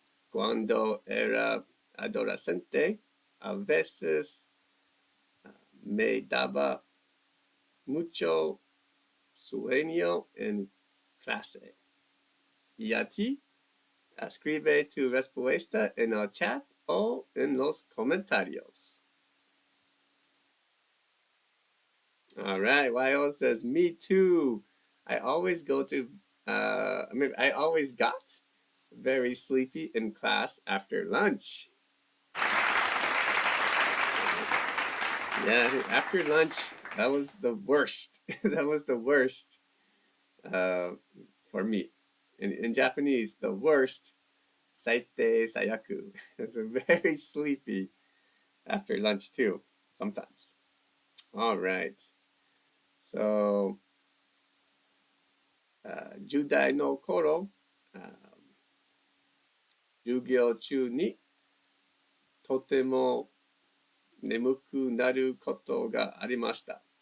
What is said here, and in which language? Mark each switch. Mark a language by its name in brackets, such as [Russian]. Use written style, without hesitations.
[Spanish] Cuando era adolescente, a veces me daba mucho sueño en clase. ¿Y a ti? Escribe tu respuesta en el chat o en los comentarios. [English] All right, Wyo says, me too. I always I always got very sleepy in class after lunch. Yeah, after lunch, that was the worst. That was the worst for me. In Japanese, the worst, [Japanese] saite sayaku. [English] It's very sleepy after lunch too, sometimes. All right. [Japanese] So, 10代の頃、授業中にとても眠くなることがありました。